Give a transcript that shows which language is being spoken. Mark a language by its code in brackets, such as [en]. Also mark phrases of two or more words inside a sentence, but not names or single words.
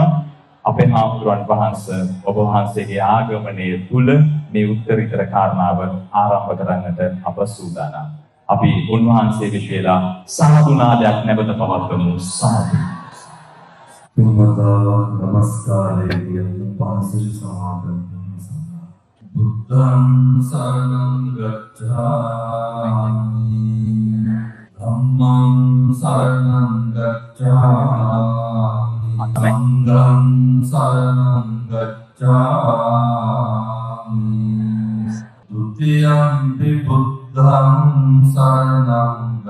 [si] අපේ හාමුදුරන් වහන්සේ ඔබ වහන්සේගේ ආගමනය තුල මේ උත්තරීතර කාරණාව ආරම්භ කරන්නට අප සූදානම්. අපි උන්වහන්සේ විශ්ේලා සාදු නාදයක් නැවත පවත්වමු. සාදු. නමස්කාරය කියන පාසලි සමාදන් [pi] බුද්ධං සරණං ගච්ඡාමි ධම්මං සරණං ගච්ඡාමි සංඝං සරණං ගච්ඡාමි ဒုတိယံ පි බුද්ධං සරණං